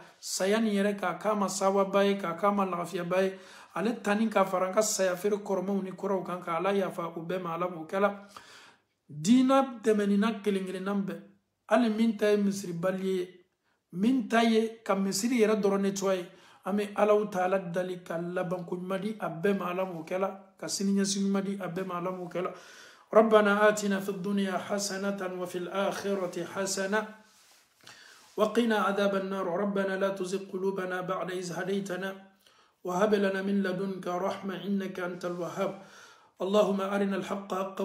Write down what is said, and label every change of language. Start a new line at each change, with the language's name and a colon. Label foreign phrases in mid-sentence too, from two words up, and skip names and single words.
Bambara: saya nin yɛrɛ k'a k'a ma sawaba ye k'a k'a ma lagafiyaba ye ale tani ka fara an ka saya feere kɔrɔmaw ni kɔrɔw kan ka Ala yafa o bɛɛ ma Ala m'o kɛla diina tɛmɛnina kelen kelenna bɛɛ hali min ta ye misiribali ye min ta ye ka misiri yɛrɛ dɔrɔn nettoyer an bɛ Alahu Taala dali ka labanko ɲuman di a bɛɛ ma Ala m'o kɛla ka siniɲɛsigi ɲuman di a bɛɛ ma Ala m'o kɛla
Arabic: ربنا آتنا في الدنيا حسنة وفي الآخرة حسنة وقنا عذاب النار ربنا لا تزغ قلوبنا بعد إذ هديتنا وهب لنا من لدنك رحمة إنك أنت الوهاب اللهم أرنا الحق حقا